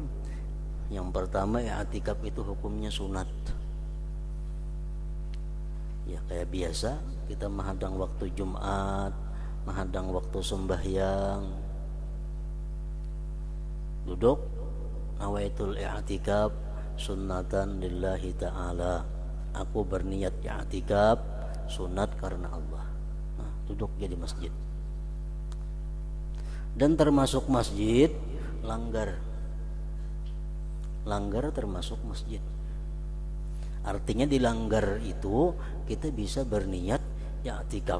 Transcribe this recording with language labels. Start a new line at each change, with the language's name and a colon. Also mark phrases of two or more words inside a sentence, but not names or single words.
Indonesian: Yang pertama, i'tikaf itu hukumnya sunat. Ya kayak biasa kita menghadang waktu Jumat, menghadang waktu sembahyang, duduk
Arabic: نويت الاعتكاف سنة لله تعالى.
Indonesian: Aku berniat i'tikaf sunat karena Allah. Nah, duduk jadi masjid. Dan termasuk masjid langgar termasuk masjid. Artinya di langgar itu kita bisa berniat i'tikaf.